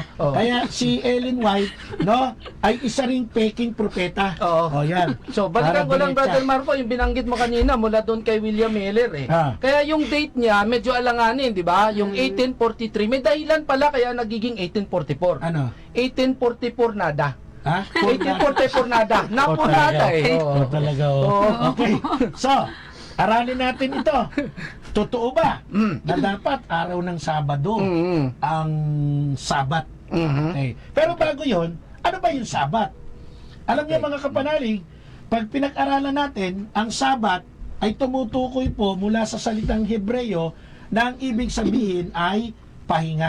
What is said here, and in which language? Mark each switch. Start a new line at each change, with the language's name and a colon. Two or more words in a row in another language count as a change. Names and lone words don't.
Filipino: Kaya si Ellen White, no, ay isa ring peking propeta. Oo. Yan. So, balikan ko lang, Brother Marco, yung binanggit mo kanina mula doon kay William Miller eh. Kaya yung date niya, medyo alanganin, di ba? Yung 1843, may dahilan pala kaya nagiging 1844. Ano? 1844 nada. Ha? 1844 nada. Napunada eh. Oo, talaga. Okay. So, aralin natin ito. Totoo ba na dapat araw ng Sabado ang Sabat? Okay. Pero bago yon, ano ba yung Sabat? Alam niyo mga kapanalig, pag pinag-aralan natin, ang Sabat ay tumutukoy po mula sa salitang Hebreo na ang ibig sabihin ay pahinga.